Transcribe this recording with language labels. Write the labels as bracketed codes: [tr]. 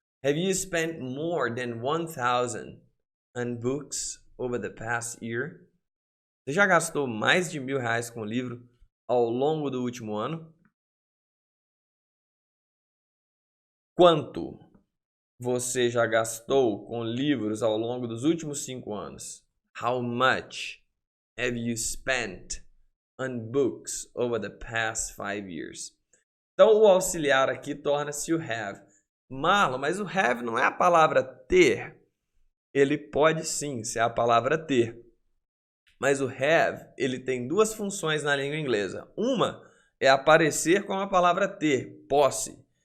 [en] Have you spent more than 1,000 on books over the past year? [pt] Você já gastou mais de R$1.000 com o livro ao longo do último ano? Quanto você já gastou com livros ao longo dos últimos 5 anos? [en] How much have you spent on books over the past 5 years? [pt] Então, o auxiliar aqui torna-se o have. Marlon, mas o have não é a palavra ter. Ele pode sim ser a palavra ter. Mas o have, ele tem duas funções na língua inglesa. Uma é aparecer com a palavra ter, posse.